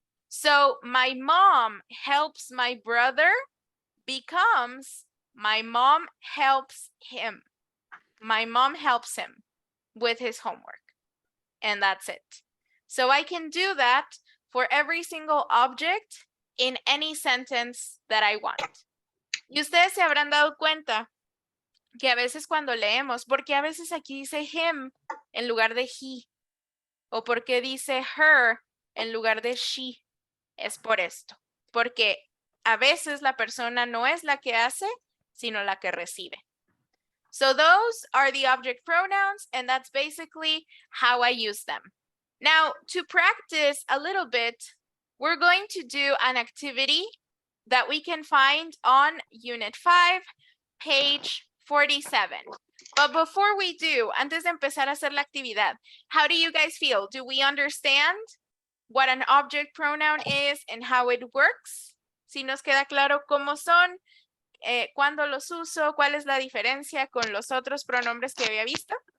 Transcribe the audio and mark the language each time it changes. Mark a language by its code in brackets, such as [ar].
[en] So my mom helps my brother becomes my mom helps him. My mom helps him with his homework. And that's it. So I can do that for every single object in any sentence that I want. [es] Y ustedes se habrán dado cuenta que a veces cuando leemos, porque a veces aquí dice him en lugar de he, o porque dice her en lugar de she, es por esto, porque a veces la persona no es la que hace, sino la que recibe. [en] So those are the object pronouns, and that's basically how I use them. Now, to practice a little bit, we're going to do an activity that we can find on Unit 5, page 47. But before we do, [es] antes de empezar a hacer la actividad, [en] how do you guys feel? Do we understand what an object pronoun is and how it works? [es] Si nos queda claro cómo son, cuándo los uso, cuál es la diferencia con los otros pronombres que había visto.